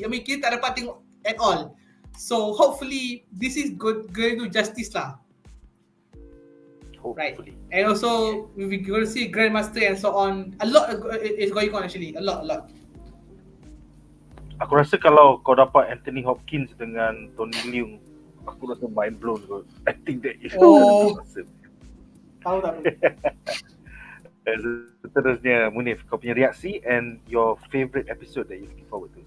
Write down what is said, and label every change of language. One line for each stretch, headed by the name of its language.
English: I mean
Malay: kita tak dapat tengok
English: at all. So hopefully this is going to justice lah. Right. And also we're going to see Grandmaster and so on. A lot is going on actually. A lot.
Malay: Aku rasa kalau kau dapat Anthony Hopkins dengan Tony Leung, aku rasa
English: mind blown
Malay: kot.
English: I think that is awesome.
Malay: Tahu tak? Seterusnya Munif, kau punya reaksi
English: and your favourite episode that you looking forward to.